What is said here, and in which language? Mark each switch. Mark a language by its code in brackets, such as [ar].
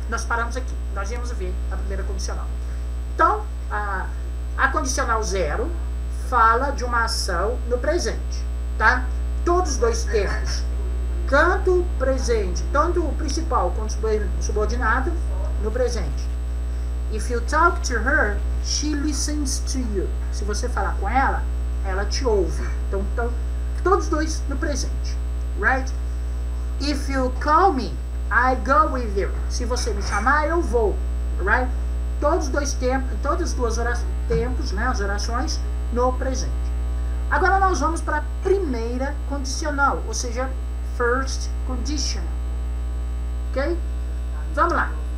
[pt] Nós paramos aqui, nós viemos ver a primeira condicional. Então, a condicional 0 fala de uma ação no presente, tá? Todos os dois tempos, tanto o presente, tanto o principal quanto o subordinado, no presente. [en] If you talk to her, she listens to you. [pt] Se você falar com ela, ela te ouve. Então todos os dois no presente, right? [en] If you call me, I go with you. [pt] Se você me chamar, eu vou, right? Todos os dois tempos, todas as duas tempos, né, as orações no presente. Agora nós vamos para a primeira condicional, ou seja, first conditional, ok? Vamos lá.